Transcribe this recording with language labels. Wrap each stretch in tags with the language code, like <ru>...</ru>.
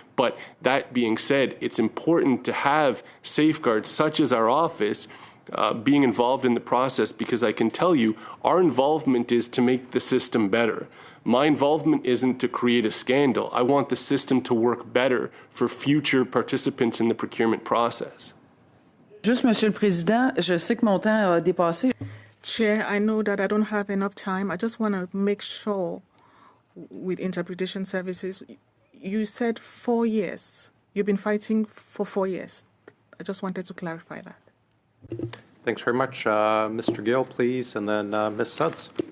<en>But that being said, it's important to have safeguards such as our office being involved in the process, because I can tell you our involvement is to make the system better. My involvement isn't to create a scandal. I want the system to work better for future participants in the procurement process.</en> <fr>Juste, Monsieur le Président, je sais que mon temps a dépassé.</fr> <en>Chair, I know that I don't have enough time. I just want to make sure with interpretation services, you said 4 years. You've been fighting for 4 years. I just wanted to clarify that. Thanks very much. Mr. Gill, please, and then Ms. Suds.</en>